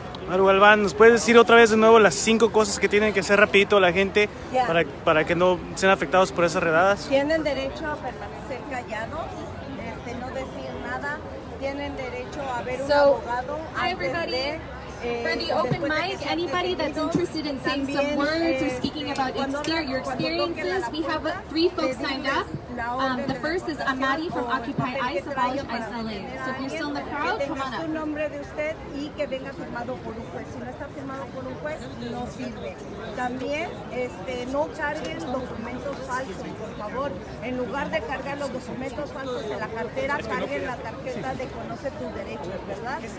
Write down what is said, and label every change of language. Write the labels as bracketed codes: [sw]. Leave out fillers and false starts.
[es] Galván, ¿nos puedes decir otra vez de nuevo las 5 cosas que tienen que hacer rapidito la gente para que no sean afectados por esas redadas? Tienen derecho a permanecer callados, no decir nada, tienen derecho a ver un abogado antes de... [en] For the open mic, anybody that's interested in saying some words or speaking about your experiences, we have 3 folks signed up. The first is Amari from Occupy ICE, Abolish I.C.E. So if you're still in the crowd, come on up. [es] Su nombre de usted y que venga firmado por un juez. Si no está firmado por un juez, no sirve. También no carguen documentos falsos, por favor. En lugar de cargar los documentos falsos en la cartera, carguen la tarjeta de Conoce tus derechos, ¿verdad?